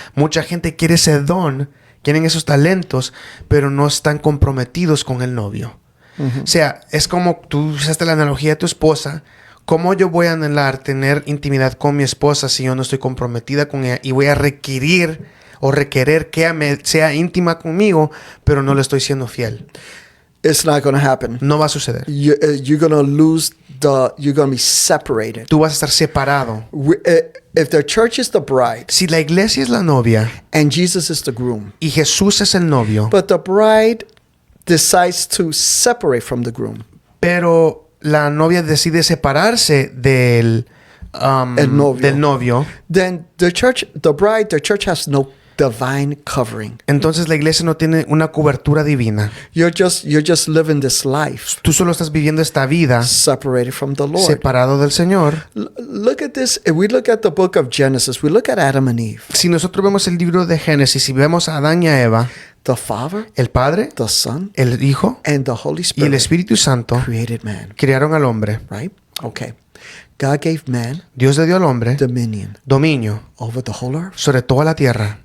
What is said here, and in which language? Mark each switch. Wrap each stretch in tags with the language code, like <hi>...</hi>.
<es>Mucha gente quiere ese don, quieren esos talentos, pero no están comprometidos con el novio. O sea, es como tú usaste la analogía de tu esposa. ¿Cómo yo voy a anhelar tener intimidad con mi esposa si yo no estoy comprometida con ella y voy a requerir o requerer que ella sea íntima conmigo, pero no le estoy siendo fiel?</es> <en>It's not going to happen.</en> <es>No va a suceder.</es> <en>You're going to lose you're going to be separated.</en> <es>Tú vas a estar separado.</es> <en>If the church is the bride</en> <es>Si la iglesia es la novia</es> <en>and Jesus is the groom,</en> <es>y Jesús es el novio,</es> <en>but the bride decides to separate from the groom,</en> <es>pero la novia decide separarse del novio,</es> <en>then the church has no divine covering.</en> <es>entonces la iglesia no tiene una cobertura divina.</es> <en>You're just living this life</en> <es>Tú solo estás viviendo esta vida</es> <en>separated from the Lord.</en> <es>separado del Señor.</es> <en>Look at this. If we look at the book of Genesis, we look at Adam and Eve.</en> <es>Si nosotros vemos el libro de Génesis y vemos a Adán y a Eva,</es> <en>The Father,</en> <es>el Padre,</es> <en>the Son,</en> <es>el Hijo</es> <en>and the Holy</en> <es>y el Espíritu Santo</es> <en>created man,</en> <es>crearon al hombre.</es> <en>right? Okay. God gave man</en> <es>Dios le dio al hombre</es> <en>dominion</en> <es>dominio</es> <en>over the whole earth.</en> <es>sobre toda la tierra.</es>